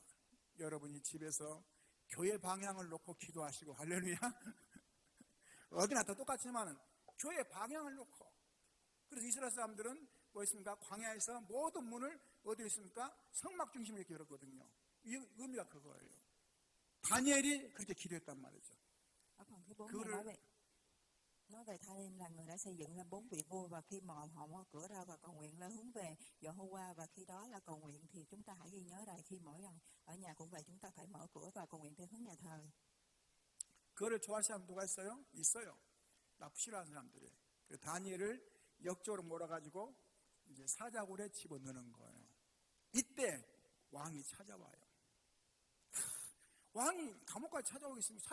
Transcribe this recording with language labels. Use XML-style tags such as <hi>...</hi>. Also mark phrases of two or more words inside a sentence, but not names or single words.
<ko>여러분이 집에서 교회 방향을 놓고 기도하시고, 할렐루야. 어디나 다 똑같지만 교회 방향을 놓고. 그래서 이스라엘 사람들은 뭐 있습니까? 광야에서 모든 문을 어디 있습니까? 성막 중심으로 이렇게 열었거든요. 이 의미가 그거예요. 다니엘이 그렇게 기도했단 말이죠.</ko> <vi>Ở phần thứ 4 nói về Tha-lim là người đã xây dựng ra 4 vị vua, và khi mà họ mở cửa ra và cầu nguyện lên hướng về Giê-hô-va, và khi đó là cầu nguyện thì chúng ta hãy ghi nhớ rằng khi mỗi lần ở nhà cũng vậy, chúng ta phải mở cửa và cầu nguyện theo hướng nhà thờ.</vi> <ko>그거를 좋아하는 사람 누가 있어요? 있어요. 나쁘 싫어하는 사람들이. 그 다니엘을 역적으로 몰아가지고 이제 사자굴에 집어넣는 거예요. 이때 왕이 찾아와요. 왕이 감옥까지 찾아오겠습니까?</ko>